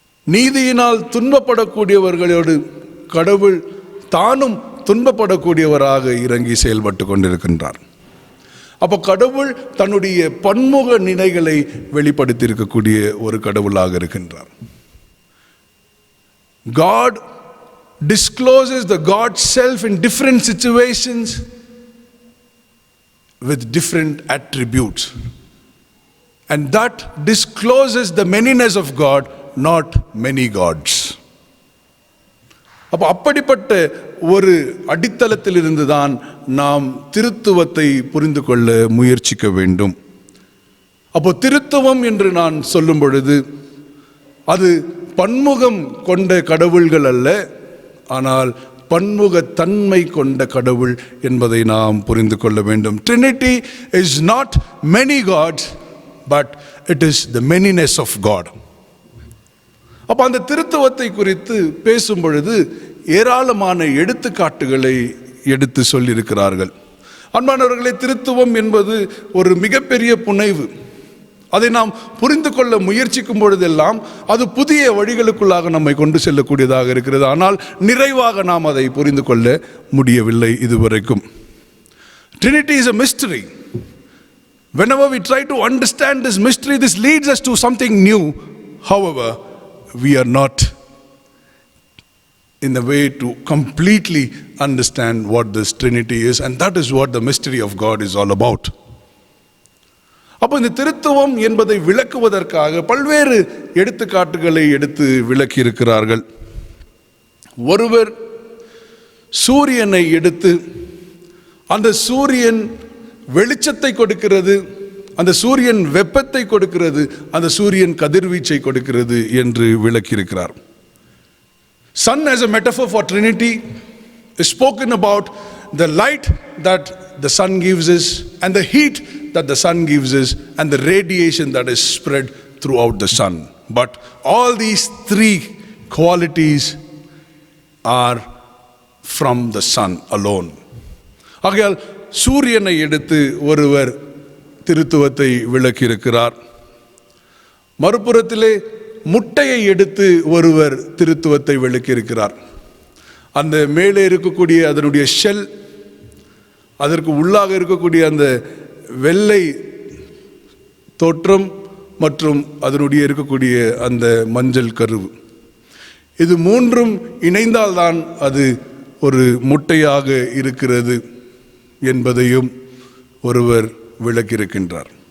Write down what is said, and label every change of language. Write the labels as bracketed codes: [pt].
[ta] நீதியினால் துன்பப்படக்கூடியவர்களோடு கடவுள் தானும் துன்பப்படக்கூடியவராக இறங்கி செயல்பட்டு கொண்டிருக்கின்றார். அப்போ கடவுள் தன்னுடைய பன்முக நிலைகளை வெளிப்படுத்தி இருக்கக்கூடிய ஒரு கடவுளாக இருக்கின்றார். God [en] discloses the God's self in different situations with different attributes. And that discloses the manyness of God, not many gods. [ta] அப்போ அப்படிப்பட்ட ஒரு அடித்தளத்திலிருந்து தான் நாம் திருத்துவத்தை புரிந்து கொள்ள முயற்சிக்க வேண்டும். அப்போ திருத்துவம் என்று நான் சொல்லும் பொழுது அது பன்முகம் கொண்ட கடவுள்கள் அல்ல, ஆனால் பன்முக தன்மை கொண்ட கடவுள் என்பதை நாம் புரிந்து கொள்ள வேண்டும். Trinity is not many gods, but it is the manyness of God. அப்போ அந்த திருத்துவத்தை குறித்து பேசும் பொழுது ஏராளமான எடுத்துக்காட்டுகளை எடுத்து சொல்லியிருக்கிறார்கள். அன்பானவர்களே, திருத்துவம் என்பது ஒரு மிகப்பெரிய புனைவு. அதை நாம் புரிந்து கொள்ள முயற்சிக்கும் பொழுதெல்லாம் அது புதிய வழிகளுக்குள்ளாக நம்மை கொண்டு செல்லக்கூடியதாக இருக்கிறது. ஆனால் நிறைவாக நாம் அதை புரிந்து கொள்ள முடியவில்லை இதுவரைக்கும். [en] Trinity is a mystery. Whenever we try to understand this mystery, this leads us to something new. However, we are not in the way to completely understand what this Trinity is, and that is what the mystery of God is all about. [ta] அப்போ இந்த திருத்துவம் என்பதை விளக்குவதற்காக பல்வேறு எடுத்துக்காட்டுகளை எடுத்து விளக்கி இருக்கிறார்கள். ஒருவர் சூரியனை எடுத்து அந்த சூரியன் வெளிச்சத்தை கொடுக்கிறது, அந்த சூரியன் வெப்பத்தை கொடுக்கிறது, அந்த சூரியன் கதிர்வீச்சை கொடுக்கிறது என்று விளக்கியிருக்கிறார். [en] Sun as a metaphor for Trinity is spoken about the light that the sun gives us, and the heat that the sun gives us, and the radiation that is spread throughout the sun. But all these three qualities are from the sun alone. [ta] ஆகையால் சூரியனை எடுத்து ஒருவர் திருத்துவத்தை விளக்கியிருக்கிறார். மறுபுறத்திலே முட்டையை எடுத்து ஒருவர் திருத்துவத்தை விளக்கியிருக்கிறார். அந்த மேலே இருக்கக்கூடிய அதனுடைய ஷெல், அதற்கு உள்ளாக இருக்கக்கூடிய அந்த வெள்ளை தோற்றம் மற்றும் அதனுடைய இருக்கக்கூடிய அந்த மஞ்சள் கருவு, இது மூன்றும் இணைந்தால்தான் அது ஒரு முட்டையாக இருக்கிறது என்பதையும் ஒருவர் விளக்கியிருக்கின்றார்.